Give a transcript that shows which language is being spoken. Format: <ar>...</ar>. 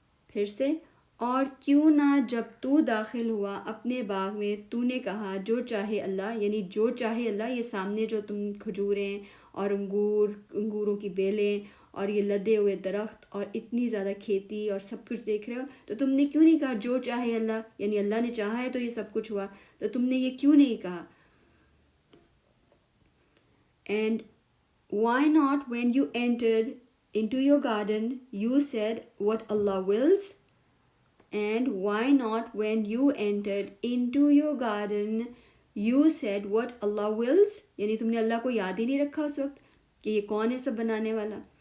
<ur>پھر سے، اور کیوں نہ جب تو داخل ہوا اپنے باغ میں تو نے کہا جو چاہے اللہ، یعنی جو چاہے اللہ. یہ سامنے جو تم کھجوریں اور انگوروں کی بیلیں اور یہ لدے ہوئے درخت اور اتنی زیادہ کھیتی اور سب کچھ دیکھ رہے ہو، تو تم نے کیوں نہیں کہا جو چاہے اللہ، یعنی اللہ نے چاہا ہے تو یہ سب کچھ ہوا، تو تم نے یہ کیوں نہیں کہا.</ur> <en>And why not when you entered into your garden you said what Allah wills? And why not when you entered into your garden you said what Allah wills?</en> <ur>یعنی تم نے اللہ کو یاد ہی نہیں رکھا اس وقت کہ یہ کون ہے سب بنانے والا.</ur>